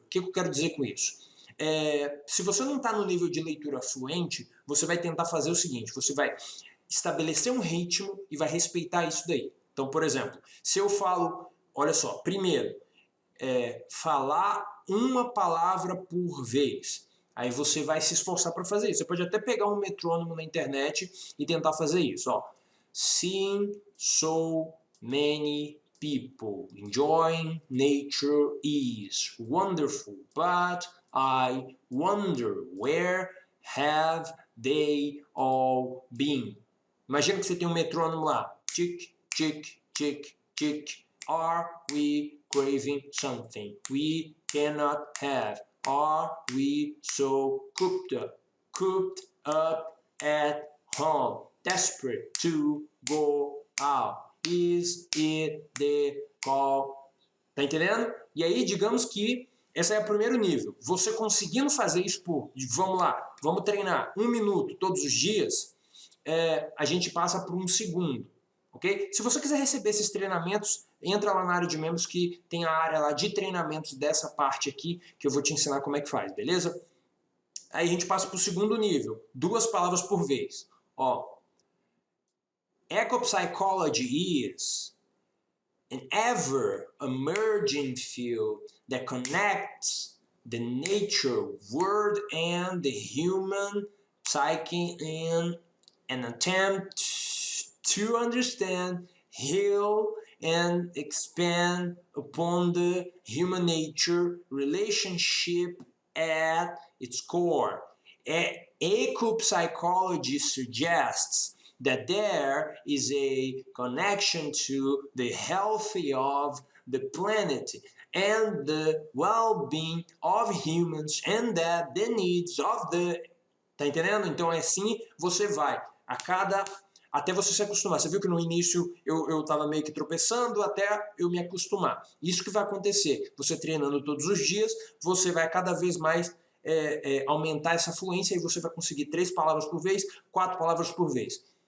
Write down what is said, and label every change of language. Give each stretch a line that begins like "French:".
Portuguese: O que eu quero dizer com isso? Se você não está no nível de leitura fluente, você vai tentar fazer o seguinte: você vai estabelecer um ritmo e vai respeitar isso daí. Então, por exemplo, se eu falo, olha só, primeiro, falar uma palavra por vez. Aí você vai se esforçar para fazer isso. Você pode até pegar um metrônomo na internet e tentar fazer isso. Ó.
English: Seeing so many people enjoying nature is wonderful, but I wonder where have they all been?
Portuguese: Imagina que você tem um metrônomo lá. Tick, tick, tick, tick.
English: Are we craving something we cannot have? Are we so cooped up at home, desperate to go out? Is it the call?
Portuguese: Tá entendendo? E aí, digamos que esse é o primeiro nível. Você conseguindo fazer isso vamos lá, vamos treinar 1 minuto todos os dias, a gente passa para um segundo. Okay? Se você quiser receber esses treinamentos, entra lá na área de membros que tem a área lá de treinamentos dessa parte aqui, que eu vou te ensinar como é que faz, beleza? Aí a gente passa para o segundo nível, 2 palavras por vez.
English: Ó, ecopsychology is an ever-emerging field that connects the nature world and the human psyche in an attempt to understand, heal, and expand upon the human nature relationship at its core. Ecopsychology suggests that there is a connection to the health of the planet and the well-being of humans and that the needs of the...
Portuguese: Tá entendendo? Então é assim, você vai até você se acostumar. Você viu que no início eu estava meio que tropeçando até eu me acostumar. Isso que vai acontecer. Você treinando todos os dias, você vai cada vez mais aumentar essa fluência e você vai conseguir 3 palavras por vez, 4 palavras por vez.